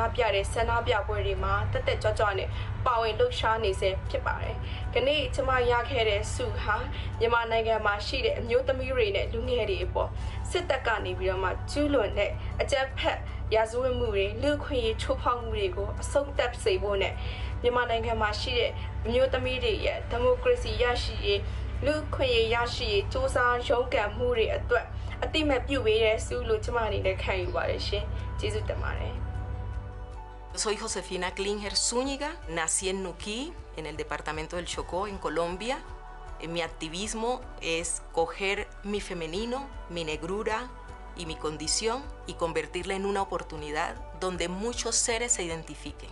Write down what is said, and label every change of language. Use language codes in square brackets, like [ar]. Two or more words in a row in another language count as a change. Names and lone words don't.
[my] ပြတဲ့ဆန္ဒပြပွဲတွေမှာတက်တက်ကြွကြွနဲ့ပါဝင်လှုပ်ရှားနေစေဖြစ်ပါတယ်။ကနေ့ကျမရခဲ့တဲ့ဆုဟာမြန်မာနိုင်ငံမှာရှိတဲ့အမျိုးသမီးတွေနဲ့လူငယ်တွေအပေါ်စစ်တပ်ကနေပြီးတော့မှကျူးလွန်တဲ့အကြမ်းဖက်ရာဇဝတ်မှုတွေလူခွင့်ရေးချိုးဖောက်မှုတွေကိုအဆုံးသတ်စေဖို့နဲ့ မြန်မာနိုင်ငံမှာရှိတဲ့အမျိုးသမီးတွေရဲ့ဒီမိုကရေစီရရှိရေးလူခွင့်ရေးရရှိရေးစ조사ရုန်းကန်မှုတွေအတွက်အတိမတ်ပြုပေးတဲ့ဆုလို့ကျမအနေနဲ့ခံယူပါတယ်ရှင်ကျေးဇူးတင်ပါတယ် [es] Soy Josefina Klingheir Zúñiga, nací en Nuquí, en el departamento del Chocó, en Colombia. Mi activismo es coger mi femenino, mi negrura y mi condición y convertirla en una oportunidad donde muchos seres se identifiquen.